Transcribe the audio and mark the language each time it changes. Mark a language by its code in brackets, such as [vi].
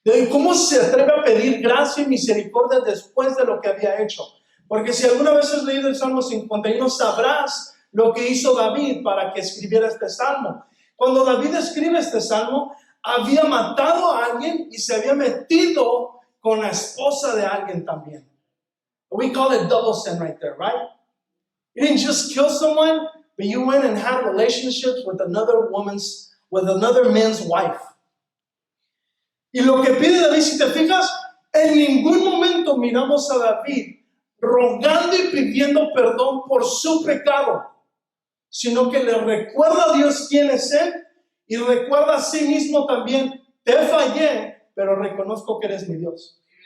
[es] ¿Cómo se atreve a pedir gracia y misericordia después de lo que había hecho? Porque si alguna vez has leído el Salmo 51, sabrás lo que hizo David para que escribiera este salmo. Cuando David escribe este salmo, había matado a alguien y se había metido con la esposa de alguien también. [en] We call it double sin right there, right? You didn't just kill someone, but you went and had relationships with another man's wife. [es] Y lo que pide David, si te fijas, en ningún momento miramos a David rogando y pidiendo perdón por su pecado, sino que le recuerda a Dios quién es Él y recuerda a sí mismo también, te fallé, pero reconozco que eres mi Dios.